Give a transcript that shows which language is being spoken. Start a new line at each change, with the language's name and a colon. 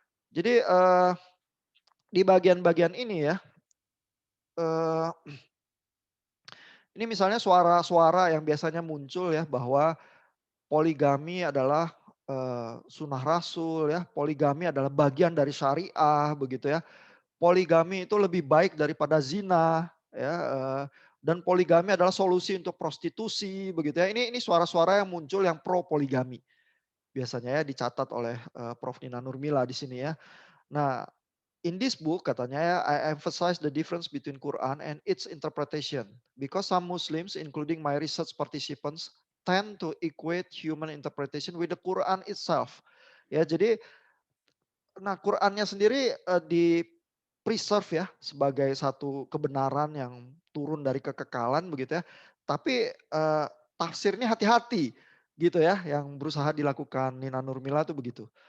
Indonesian: Jadi di bagian-bagian ini ya, eee, ini misalnya suara-suara yang biasanya muncul ya bahwa poligami adalah sunnah Rasul ya, poligami adalah bagian dari syariah begitu ya. Poligami itu lebih baik daripada zina ya, dan poligami adalah solusi untuk prostitusi begitu ya. Ini suara-suara yang muncul yang pro poligami. Biasanya ya dicatat oleh Prof. Nina Nurmila di sini ya.
English: Nah, in this book
Indonesian: katanya ya,
English: I emphasize the difference between Quran and its interpretation because some Muslims, including my research participants, tend to equate human interpretation with the Quran itself.
Indonesian: Ya, jadi, nah Qurannya sendiri di preserve ya sebagai satu kebenaran yang turun dari kekekalan begitu ya. Tapi tafsirnya hati-hati gitu ya, yang berusaha dilakukan Nina Nurmila itu begitu.